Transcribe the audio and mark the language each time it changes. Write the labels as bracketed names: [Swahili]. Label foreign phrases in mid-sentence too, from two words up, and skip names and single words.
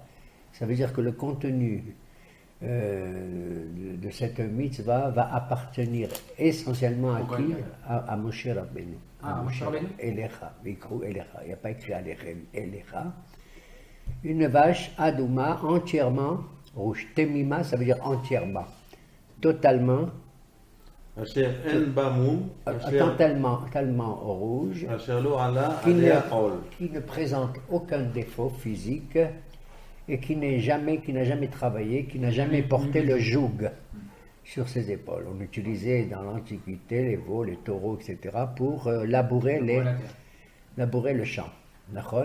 [French] Ça veut dire que le contenu de cette mitzvah va appartenir essentiellement à qui? À Moshe Rabbeinu. Ah, Moshe Rabbeinu. [Hebrew] אליך, ויקחו אליך. [French] Il n'y a pas écrit [Hebrew] אליכם, אליך. [French] Une vache Adouma entièrement rouge. Temima, ça veut dire entièrement, totalement, [Hebrew] אשר אין בה מום, אשר [French] tellement rouge, [Hebrew] לא עלה [French] qui [Hebrew] עליה עול. [French] ne présente aucun défaut physique et qui n'a jamais travaillé, qui n'a jamais porté le joug sur ses épaules. On utilisait dans l'Antiquité les veaux, les taureaux, etc. pour labourer le champ. D'accord?